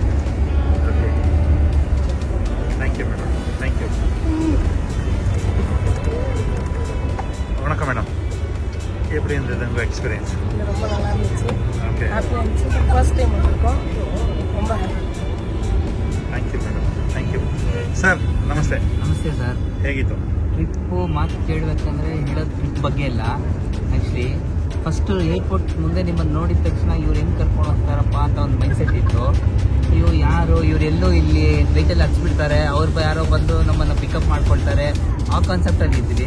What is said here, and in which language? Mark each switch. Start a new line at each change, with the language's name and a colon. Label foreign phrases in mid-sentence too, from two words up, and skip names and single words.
English: okay, thank you madam, thank you.
Tamil: வணக்கம் மேடம், எப்படி இருந்தது உங்கள் எக்ஸ்பீரியன்ஸ்? ரொம்ப நல்லா இருந்துச்சு, ஓகே, ஹாப்பியாக இருந்துச்சு.
English: first time
Tamil: வந்திருக்கோம், ரொம்ப ஹாப்பி.
English: thank you madam, thank you.
Kannada: ಸರ್ ನಮಸ್ತೆ. ನಮಸ್ತೆ ಸರ್. ಹೇಗಿತ್ತು ಟ್ರಿಪ್ಪು? ಮಾತು ಕೇಳಬೇಕಂದ್ರೆ ಹೇಳೋದು ಟ್ರಿಪ್ ಬಗ್ಗೆ ಇಲ್ಲ.
English: actually first airport
Kannada: ಮುಂದೆ ನಿಮ್ಮನ್ನು ನೋಡಿದ ತಕ್ಷಣ ಇವ್ರು ಹೆಂಗೆ ಕರ್ಕೊಂಡು ಹೋಗ್ತಾರಪ್ಪ ಅಂತ ಒಂದು ಮೈಂಡ್ಸೆಟ್ ಇತ್ತು. ಇವರೆಲ್ಲೋ ಇಲ್ಲಿ ವೆಹಿಕಲ್ ಹಚ್ಬಿಡ್ತಾರೆ, ಅವ್ರು ಯಾರೋ ಬಂದು ನಮ್ಮನ್ನು ಪಿಕಪ್ ಮಾಡ್ಕೊಳ್ತಾರೆ, ಆ ಕಾನ್ಸೆಪ್ಟಲ್ಲಿ ಇದ್ವಿ.